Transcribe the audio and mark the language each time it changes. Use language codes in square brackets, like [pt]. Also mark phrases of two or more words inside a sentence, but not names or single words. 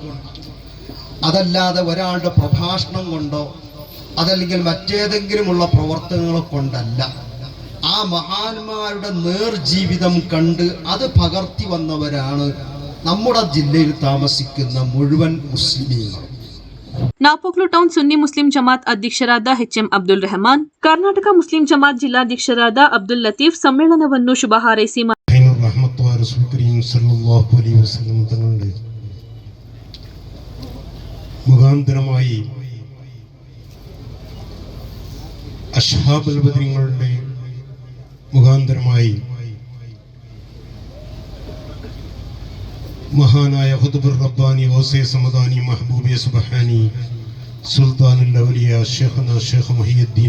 [ml] അതല്ലാതെ ഒരാളുടെ പ്രഭാഷണം കൊണ്ടോ അതല്ലെങ്കിൽ മറ്റേതെങ്കിലുമുള്ള പ്രവർത്തനങ്ങളെ കൊണ്ടല്ല. ആ മഹാന്മാരുടെ നേർജീവിതം കണ്ട് അത് പകർത്തി വന്നവരാണ് നമ്മുടെ ജില്ലയിൽ താമസിക്കുന്ന മുഴുവൻ മുസ്ലിമീങ്ങൾ. [kn] ನಾಪೋಕ್ಲು ಟೌನ್ ಸುನ್ನಿ ಮುಸ್ಲಿಂ ಜಮಾತ್ ಅಧ್ಯಕ್ಷರಾದ ಎಚ್ಎಂ ಅಬ್ದುಲ್ ರೆಹಮಾನ್, ಕರ್ನಾಟಕ ಮುಸ್ಲಿಂ ಜಮಾತ್ ಜಿಲ್ಲಾಧ್ಯಕ್ಷರಾದ ಅಬ್ದುಲ್ ಲತೀಫ್ ಸಮ್ಮೇಳನವನ್ನು ಶುಭ ಹಾರೈಸಿ [ml] മുഖാന്തരമായി അശ്ഹാബുൽ ബദരീങ്ങളുടെ മുഖാന്തരമായി മഹാനായ ഖുതുബുർ റബ്ബാനി ഗൗസെ സമദാനി മഹബൂബെ സുബ്ഹാനി സുൽത്താനുൽ ഔലിയ ശൈഖുനാ ശൈഖ് മുഹിയുദ്ദീൻ